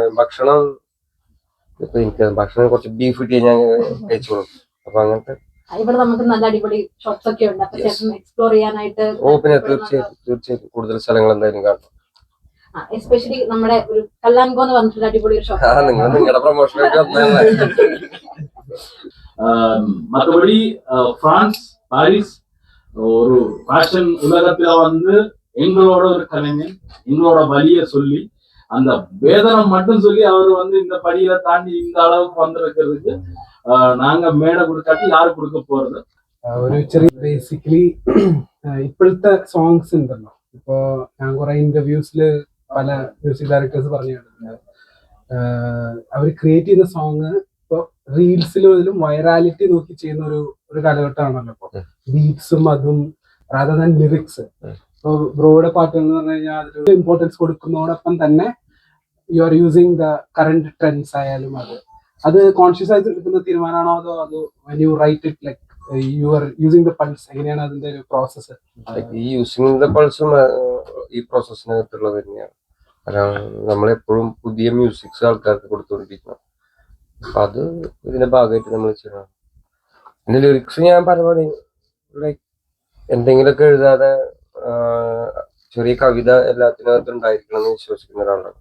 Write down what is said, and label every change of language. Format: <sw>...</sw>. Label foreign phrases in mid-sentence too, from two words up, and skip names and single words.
<ml>ഭക്ഷണം ഇപ്പൊ എനിക്ക് ഭക്ഷണം കുറച്ച് ബീഫ് കിട്ടിയാൽ ഞാൻ കഴിച്ചോളും. അപ്പൊ അങ്ങനത്തെ ഇവിടെ നമുക്ക് നല്ല അടിപൊളി ഷോപ്സ് ഒക്കെ ഉണ്ട്. അപ്പൊ ചേട്ടൻ എക്സ്പ്ലോർ ചെയ്യാനായിട്ട് പിന്നെ തീർച്ചയായിട്ടും കൂടുതൽ സ്ഥലങ്ങൾ എന്തായാലും കാണും. എസ്പെഷ്യലി നമ്മുടെ ഒരു കല്ലാൻകോ എന്ന് പറഞ്ഞിട്ടുള്ള അടിപൊളി ഒരു ഷോപ്പ്. നിങ്ങൾ നിങ്ങളുടെ പ്രൊമോഷനൊക്കെ</ml> <ta>மற்றபடி பிரான்ஸ், பாரிஸ் ஒரு ஃபேஷன் உலகத்துல வந்து எங்களோட ஒரு கலைஞன் எங்களோட வழியை சொல்லி அந்த வேதனம் மட்டும் சொல்லி அவர் வந்து இந்த படியில தாண்டி இந்த அளவுக்கு வந்திருக்கிறதுக்கு நாங்க மேடை கொடுக்காட்டி யாரு കൊടുക്ക പോறது?</ta> <ml>ഒരു ചെറിയ ബേസിക്കലി ഇപ്പോഴത്തെ സോങ്സ് ഉണ്ടല്ലോ, ഇപ്പോ ഞാൻ കുറെ ഇന്റർവ്യൂസില് പല</ml> <en>music directors</en> <ml>പറഞ്ഞു കേട്ടിട്ടുണ്ട്. അവർ ക്രിയേറ്റ് ചെയ്യുന്ന സോങ് ഇപ്പൊ റീൽസിലും വൈറാലിറ്റി നോക്കി ചെയ്യുന്ന ഒരു കാലഘട്ടമാണല്ലോ ഇപ്പൊ. ബീറ്റ്സും അതും</ml> <en>rather than lyrics.</en> <ml>ഇപ്പൊ ബ്രോയുടെ പാട്ടുകൾ എന്ന് പറഞ്ഞു കഴിഞ്ഞാൽ അതിൽ ഇമ്പോർട്ടൻസ് കൊടുക്കുന്നതോടൊപ്പം തന്നെ</ml> <en>you are using the current trends</en> <ml>ആയാലും അത് കോൺഷ്യസ് ആയിട്ട് എടുക്കുന്ന തീരുമാനമാണോ അതോ</ml> <en>when you write it like you are using the pulse?</en> <ml>എങ്ങനെയാണ് അതിന്റെ ഒരു പ്രോസസ്സ്? ഈ</ml> <en>using the pulse</en> <ml>ഈ പ്രോസസ്സിനകത്തുള്ളത് തന്നെയാണ്. കാരണം നമ്മളെപ്പോഴും പുതിയ മ്യൂസിക്സ് ആൾക്കാർക്ക് കൊടുത്തുകൊണ്ടിരിക്കണം. അപ്പൊ അത് ഇതിന്റെ ഭാഗമായിട്ട് നമ്മൾ ചെയ്യണം. പിന്നെ ലിറിക്സ് ഞാൻ പരമാവധി ലൈക്ക് എന്തെങ്കിലുമൊക്കെ എഴുതാതെ ചെറിയ കവിത എല്ലാത്തിനകത്തും ഉണ്ടായിരിക്കണം എന്ന് വിശ്വസിക്കുന്ന ഒരാളാണ്.</ml>